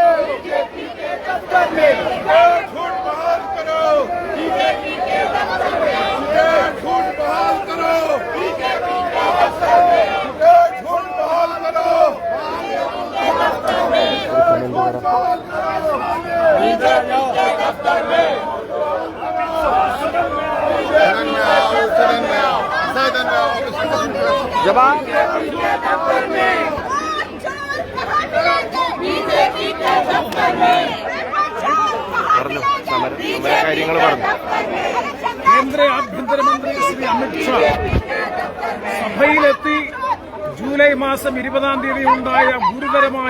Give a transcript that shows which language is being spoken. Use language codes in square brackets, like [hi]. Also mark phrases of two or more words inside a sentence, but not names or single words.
[hi] बीजेपी के दफ्तर में झूठ बहाल करो, बीजेपी के दफ्तर में झूठ बहाल करो, बीजेपी के दफ्तर में झूठ बहाल करो, झूठ बहाल करो, बीजेपी के दफ्तर में [ml] जवाब പറഞ്ഞു, സമരകാര്യങ്ങൾ പറഞ്ഞു. കേന്ദ്ര ആഭ്യന്തരമന്ത്രി ശ്രീ അമിത്ഷാ സഭയിലെത്തി ജൂലൈ മാസം 20-ാം തീയതി ഉണ്ടായ ഗുരുതരമായ